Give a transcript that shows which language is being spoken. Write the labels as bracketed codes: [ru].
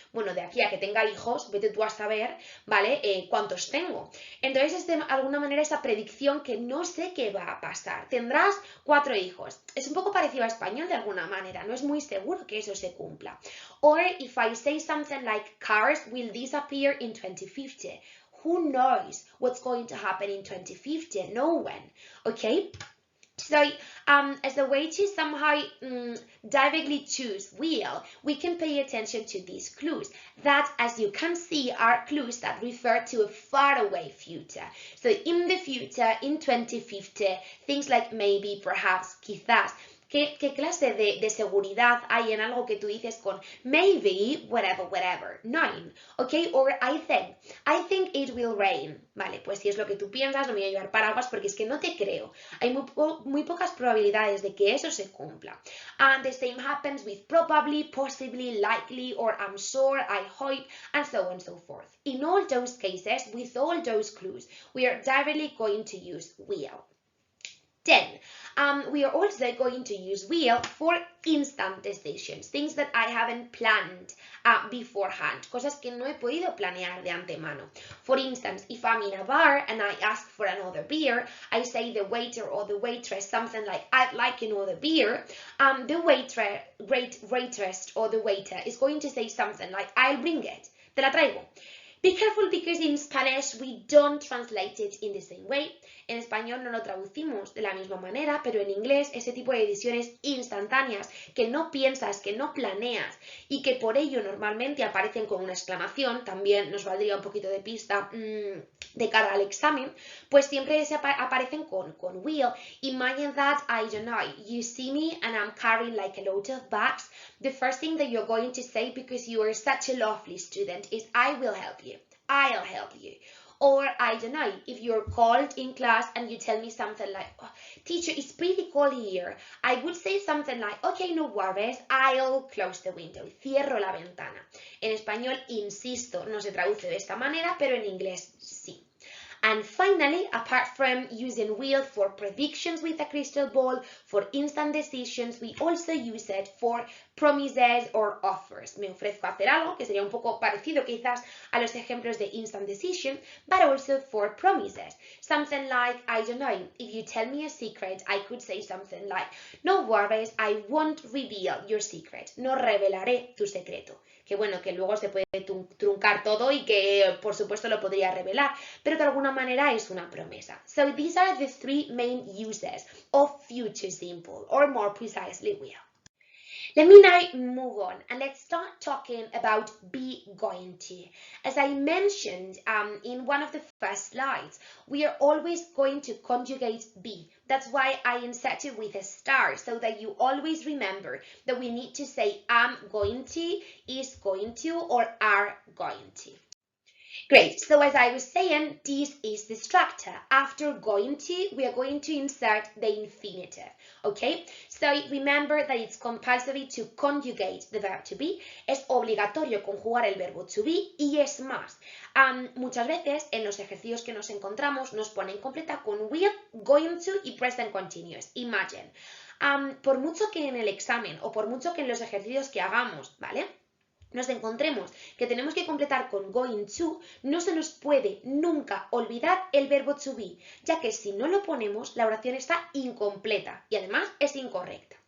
[es] Bueno, de aquí a que tenga hijos, vete tú a saber, ¿vale? ¿Cuántos tengo? Entonces es de alguna manera esa predicción que no sé qué va a pasar. Tendrás 4 hijos. Es un poco parecido a español de alguna manera, no es muy seguro que eso se cumpla. [en] Or if I say something like, cars will disappear in 2050. Who knows what's going to happen in 2050? No one, okay? So, as a way to somehow directly choose will, we can pay attention to these clues that, as you can see, are clues that refer to a faraway future. So, in the future, in 2050, things like maybe, perhaps, quizás. [es] ¿Qué clase de seguridad hay en algo que tú dices con maybe, whatever, nine, ok? [en] Or I think it will rain. [es] Vale, pues si es lo que tú piensas, no me voy a llevar paraguas porque es que no te creo. Hay muy pocas probabilidades de que eso se cumpla. [en] And the same happens with probably, possibly, likely, or I'm sure, I hope, and so on and so forth. In all those cases, with all those clues, we are directly going to use will. Then, we are also going to use will for instant decisions, things that I haven't planned beforehand, [es] cosas que no he podido planear de antemano. [en] For instance, if I'm in a bar and I ask for another beer, I say the waiter or the waitress something like, I'd like another beer. The waitress or the waiter is going to say something like, I'll bring it, [es] te la traigo. [en] Be careful because in Spanish we don't translate it in the same way. [es] En español no lo traducimos de la misma manera, pero en inglés ese tipo de decisiones instantáneas que no piensas, que no planeas y que por ello normalmente aparecen con una exclamación, también nos valdría un poquito de pista de cara al examen, pues siempre se aparecen con will. [en] Imagine that, I don't know, you see me and I'm carrying like a load of bags. The first thing that you're going to say, because you are such a lovely student, is I will help you. I'll help you. Or, I don't know, if you're cold in class and you tell me something like, oh, teacher, it's pretty cold here. I would say something like, okay, no worries, I'll close the window. [es] Cierro la ventana. En español, insisto, no se traduce de esta manera, pero en inglés sí. [en] And finally, apart from using will for predictions with a crystal ball, for instant decisions, we also use it for promises or offers. [es] Me ofrezco a hacer algo, que sería un poco parecido quizás a los ejemplos de instant decision, [en] but also for promises. Something like, I don't know, if you tell me a secret, I could say something like, no worries, I won't reveal your secret. [es] No revelaré tu secreto. Que bueno, que luego se puede truncar todo y que por supuesto lo podría revelar, pero de alguna manera es una promesa. [en] So these are the three main uses of future simple, or more precisely will. Let me now move on and let's start talking about be going to. As I mentioned in one of the first slides, we are always going to conjugate be. That's why I inserted with a star, so that you always remember that we need to say am going to, is going to, or are going to. Great, so as I was saying, this is the structure. After going to, we are going to insert the infinitive, okay? So remember that it's compulsory to conjugate the verb to be. [es] Es obligatorio conjugar el verbo to be y es más. Muchas veces en los ejercicios que nos encontramos nos ponen completa con will, going to y present continuous. [en] Imagine. [es] Por mucho que en el examen o por mucho que en los ejercicios que hagamos, ¿vale?, nos encontremos que tenemos que completar con going to, no se nos puede nunca olvidar el verbo to be, ya que si no lo ponemos, la oración está incompleta y además es incorrecta.